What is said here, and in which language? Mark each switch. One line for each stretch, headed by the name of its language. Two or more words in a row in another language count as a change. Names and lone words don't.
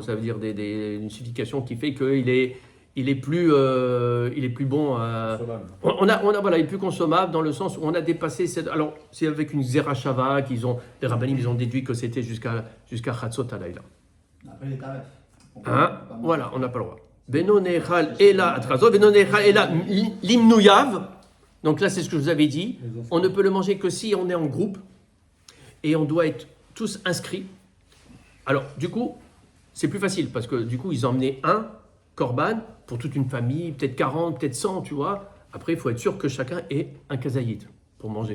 French: Ça veut dire une signification qui fait qu'il est, il est plus bon. Voilà, il est plus consommable dans le sens où on a dépassé cette. Alors, c'est avec une Zerachava les rabbinim, ils ont déduit que c'était jusqu'à
Hebrew: חצות הלילה.
French: Après les tarifs. Hein? Voilà, on n'a pas le droit.
Hebrew: אינו נאכל אלא עד חצות, אינו נאכל אלא למנויו.
French: Donc là, c'est ce que je vous avais dit. On ne peut le manger que si on est en groupe et on doit être tous inscrits. Alors, du coup, c'est plus facile parce que du coup, ils emmenaient un korban pour toute une famille, peut-être 40, peut-être 100, tu vois. Après, il faut être sûr que chacun ait un kazaït pour manger.